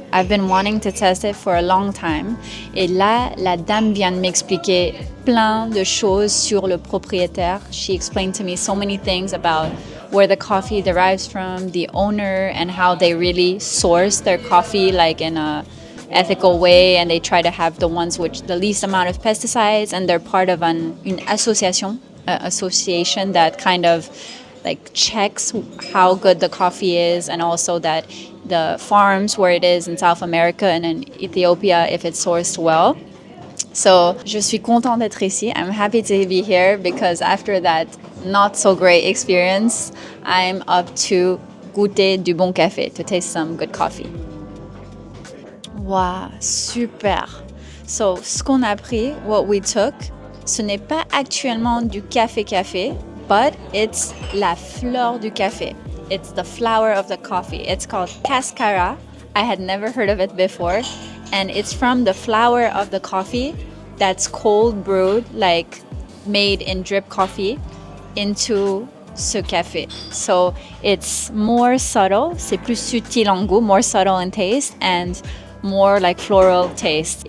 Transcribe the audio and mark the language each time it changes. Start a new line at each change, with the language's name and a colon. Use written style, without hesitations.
English: I've been wanting to test it for a long time.
French: Et là, la dame vient de m'expliquer plein de choses sur le propriétaire.
English: She explained to me so many things about where the coffee derives from, the owner, and how they really source their coffee like in a ethical way, and they try to have the ones which the least amount of pesticides, and they're part of
French: une association
English: that kind of like checks how good the coffee is, and also that the farms where it is in South America and in Ethiopia, if it's sourced well.
French: So, je suis contente d'être ici.
English: I'm happy to be here because after that not so great experience, I'm up to
French: goûter du bon café,
English: to taste some good coffee. Wow, super.
French: So, ce qu'on a pris,
English: what we took,
French: ce n'est pas actuellement du café,
English: but it's
French: la fleur du café.
English: It's the flower of the coffee. It's called cascara. I had never heard of it before. And it's from the flower of the coffee that's cold brewed, like made in drip coffee, into
French: ce café.
English: So it's more subtle,
French: c'est plus subtil en goût,
English: more subtle in taste, and more like floral taste.